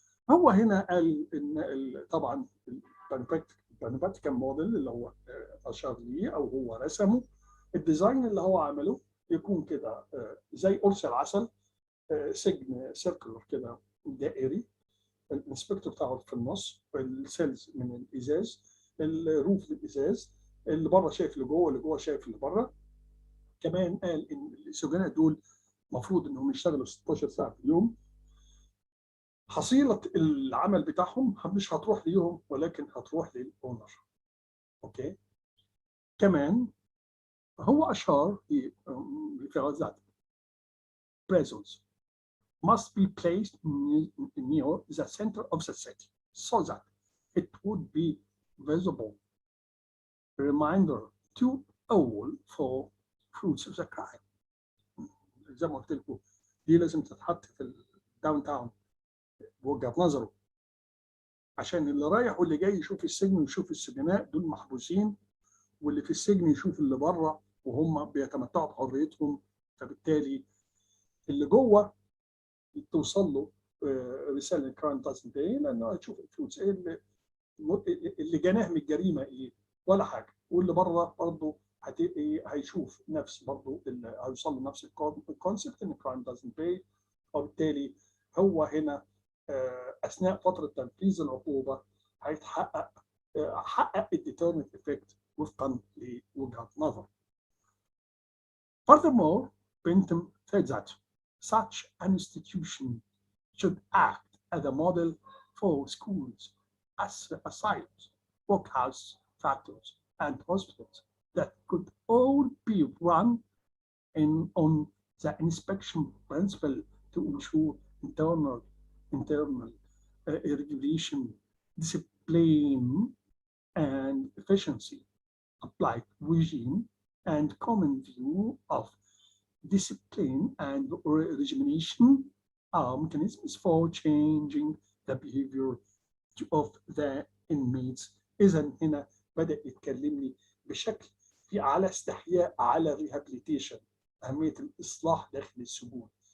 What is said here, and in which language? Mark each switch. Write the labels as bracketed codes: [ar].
[ar] هو هنا قال ان طبعا البانوباتيكم موديل اللي هو اشار ليه او هو رسمه، الديزاين اللي هو عمله يكون كده زي قرص العسل، سجن سيركلر كده دائري، الانسبكتور بتاعه في النص، السيلز من الازاز، الروف الازاز، اللي بره شايف اللي جوه واللي جوه شايف اللي بره. كمان قال ان السجناء دول المفروض انهم يشتغلوا 16 ساعه في اليوم. حصيله العمل بتاعهم مش هتروح ليهم ولكن هتروح للاونر. اوكي. كمان هو اشار في غزات [en] prisons must be placed near the center of the city so that it would be visible reminder to all for fruits of the crime. [ar] زي ما قلت لكم دي لازم تتحط في الداون تاون بوجهة نظره، عشان اللي رايح واللي جاي يشوف السجن ويشوف السجناء دول محبوسين، واللي في السجن يشوف اللي بره وهم بيتمتعوا بحريتهم. فبالتالي اللي جوه توصل له رساله [en] crime doesn't die, [ar] لانه هتشوف الفلوس ايه اللي جناه من الجريمه ايه، ولا حاجه، واللي بره برضه هيشوف نفس برضه هيوصل لنفس الكونسبت ان [en] crime doesn't pay. [ar] وبالتالي هو هنا اثناء فتره تنفيذ العقوبه حقق الديترمنت افكت وفقا لوجهه نظر. [en] Furthermore, Bentham said that such an institution should act as a model for schools, asylums, workhouse factories, and hospitals that could all be run on the inspection principle to ensure internal regulation, discipline, and efficiency. Applied regime and common view of discipline and regimentation are mechanisms for changing the behavior of the inmates. [ar] إذا هنا بدأ يتكلمني بشكل في على استحياء على الريهابيليتيشن، أهمية الإصلاح داخل السجون.